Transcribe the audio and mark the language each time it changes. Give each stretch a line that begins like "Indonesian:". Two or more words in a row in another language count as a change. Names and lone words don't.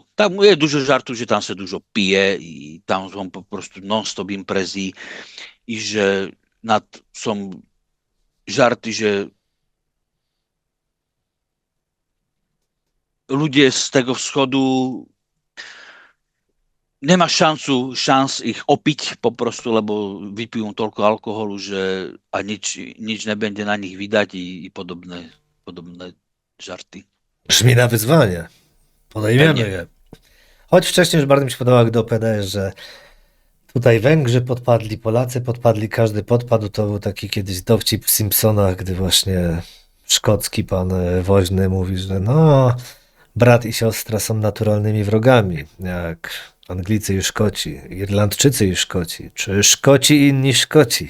Polish: Tam jest dużo żartów, że tam się dużo pije i tam są po prostu non-stop imprezy i że są żarty, że ludzie z tego wschodu
Slovak: nemáš šans ich opiť
Polish: po prostu,
Slovak: lebo vypijú toľko alkoholu, že a nič nebude na nich
Polish: widać i podobne żarty. Brzmi na wyzwanie. Podejmiemy Pewnie. je. Choć wcześniej już bardzo mi się podobało, gdy opowiadałeś, że tutaj Węgrzy podpadli, Polacy podpadli, każdy podpadł. To był taki kiedyś dowcip w Simpsonach, gdy właśnie szkocki pan woźny mówi, że no, brat i siostra są naturalnymi wrogami, jak Anglicy i Szkoci, Irlandczycy i Szkoci, czy Szkoci i inni Szkoci.